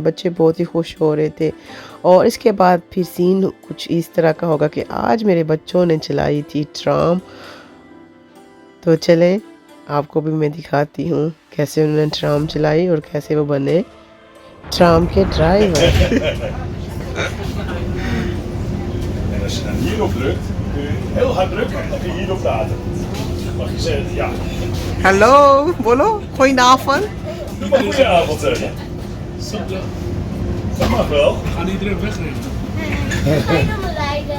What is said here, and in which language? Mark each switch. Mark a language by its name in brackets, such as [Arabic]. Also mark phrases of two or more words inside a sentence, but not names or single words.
[Hindi] बच्चे बहुत ही खुश हो रहे थे। और इसके बाद फिर सीन कुछ इस तरह का होगा कि आज मेरे बच्चों ने चलाई थी ट्राम। तो चलें आपको भी मैं दिखाती हूँ कैसे उन्होंने ट्राम चलाई और कैसे वो बने ट्राम के ड्राइवर। [Dutch] En als je dan hierop drukt, kun je heel hard drukken en dan kun je hierop laten. Mag je zeggen, ja. [Hindi] हेलो बोलो, [Dutch] goedenavond। Goedenavond zeggen. Dat mag wel. We gaan iedereen wegrennen. Ga je dan rijden?